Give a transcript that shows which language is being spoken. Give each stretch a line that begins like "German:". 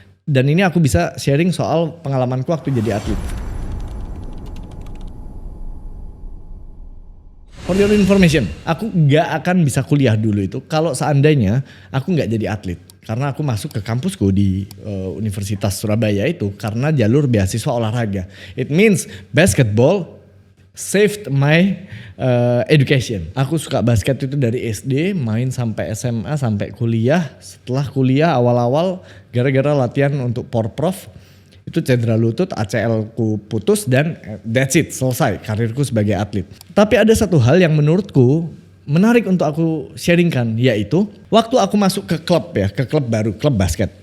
Indonesian: Dan ini aku bisa sharing soal pengalamanku waktu jadi atlet.
English: For your information,
Indonesian: aku gak akan bisa kuliah dulu itu kalau seandainya aku gak jadi atlet. Karena aku masuk ke kampusku di Universitas Surabaya itu karena jalur beasiswa olahraga.
English: It means basketball saved my education.
Indonesian: Aku suka basket itu dari SD, main sampai SMA, sampai kuliah. Setelah kuliah awal-awal gara-gara latihan untuk porprov, itu cedera lutut, ACL ku putus dan
English: that's it,
Indonesian: selesai karirku sebagai atlet. Tapi ada satu hal yang menurutku menarik untuk aku sharingkan, yaitu waktu aku masuk ke klub ya, ke klub baru, klub basket.